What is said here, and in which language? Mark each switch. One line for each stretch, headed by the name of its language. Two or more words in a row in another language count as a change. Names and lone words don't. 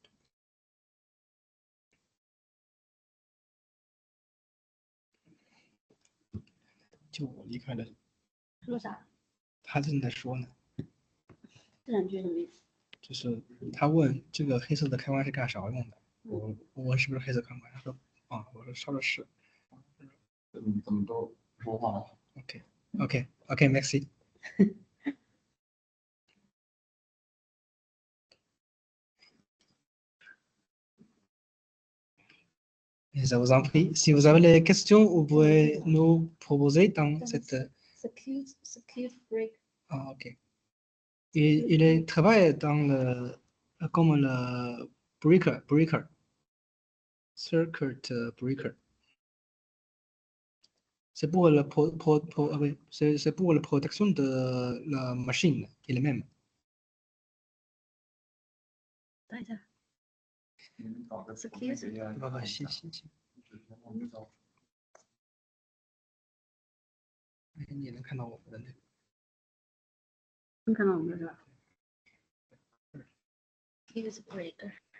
Chinese: 就我离开了。说啥？他正在说呢。这两句什么意思？就是他问这个黑色的开关是干啥用的？我是不是黑色开关？他说我说的是。怎么都说话了
French: ？OK，merci。Je vous en prie. Si vous avez des questions, vous pouvez nous proposer dans cette.
English: Circuit break. OK.
French: Il travaille dans comme le breaker.
English: Circuit breaker.
French: C'est pour la c'est pour la protection de la machine elle-même.
Chinese: 等一下。行。你能看到我们的那个？能看到我们的是吧 ？
English: Use breaker。